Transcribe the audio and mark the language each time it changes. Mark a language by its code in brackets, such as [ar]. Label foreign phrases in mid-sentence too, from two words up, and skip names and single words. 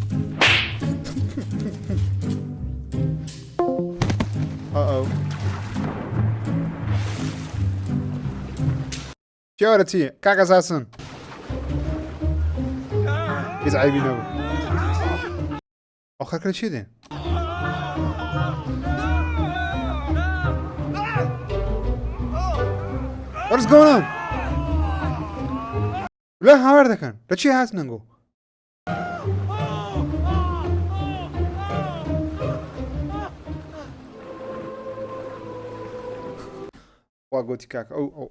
[ckb] چیاوەرە چی کاکە ساسن هیچ عیبی نەبوو ئەو خەرکە چی دێن [en] What's going on? [ckb] لا هاوار دەکەن لە چی هاتنەنگۆ وا گوتی کاکە ئەو